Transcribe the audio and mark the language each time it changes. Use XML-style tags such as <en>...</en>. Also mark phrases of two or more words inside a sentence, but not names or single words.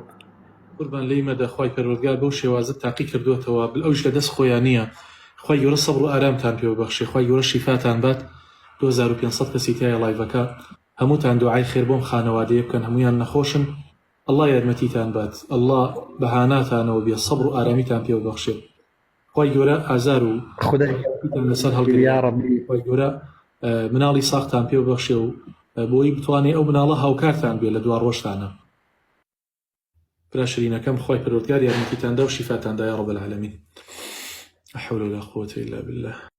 <ckb>قوربان لێی مەدە خوای پەروەردگار بەو شێوازە تاقی کردووەتەوە ئەوش لە دەست خۆیان نییە خوای گەورە سەبر و ئارامتان پێوە بەخشێ خوای گەورە شیفاتان بات 2500 کەسی تایە لایڤەکە هەمووتان دوعای خێر بۆم خانەوادەیە بکەن هەمویان نەخۆشن الله یارمەتیتان بات الله بەهاناتانەوە بێ سەبر و ئارامیتان پێوە بەخشێ خوای گەورە ئازار و خودایتان لەسەر هەڵگرێ یا ڕەبی خوای گەورە مناڵی ساختان پێوە بەخشێ و بۆی بتوانێ ئەو مناڵە هاوکارتان بێ لە دوا ڕۆژتانە برا شرینەکەم خوای پەروەردگار یارمەتیتاندا و شیفاتاندا</ckb> <ar>یا رب العالمین لا حول ولا قوة إلا بالله</ar>